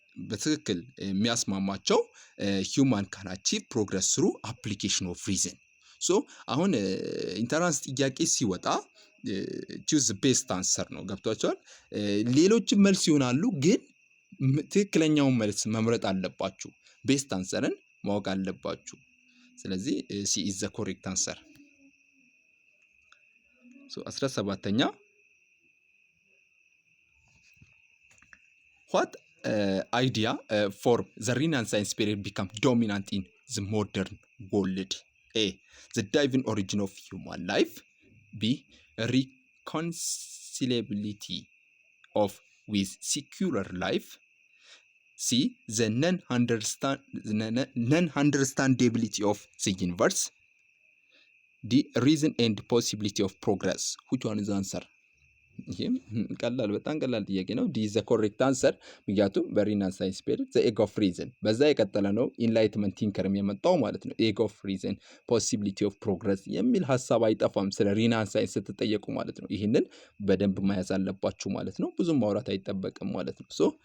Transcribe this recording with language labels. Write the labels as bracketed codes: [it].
[am] በትክክል የሚያስማማቸው [en] human can achieve progress through application of reason። [am] ሶ አሁን ኢንተራንስ ጥያቄ ሲወጣ [en] choose the best answer [am] ነው። ገብቷቸዋል። ሌሎችም መልስ ይሆናሉ፣ ግን ትክክለኛውን መልስ መምረጥ አለባችሁ። ቤስት አንሰርን ማወቅ አለባችሁ። ስለዚህ [en] ሲ ኢዝ ዘ ኮሬክት አንሰር። 17ኛ what idea form the Renaissance period become dominant in the modern world? A. The divine origin of human life. B. Reconcilability of with secular life. C. The non-understandability of the universe. D. Reason and possibility of progress. Which one is the answer? [am] ይሄም ቀላል በጣም ቀላል ጥያቄ ነው። ዲ ዘ ኮሬክት አንሰር። ምክንያቱም በሪናሳንስ ፔሪድ ዘ ኤግ ኦፍ ሪዝን በዛ የቀጠለ ነው ኢንላይትመንት ቲንከርም የመጣው ማለት ነው። ኤግ ኦፍ ሪዝን ፖሲቢሊቲ ኦፍ ፕሮግረስ የሚል ሀሳብ አይጠፋም ስለ ሪናሳንስ ስትጠየቁ ማለት ነው። ይህንን በደንብ መያዝ አለባችሁ ማለት ነው። ብዙም ማውራት አይጠበቅም ማለት ነው። ሶ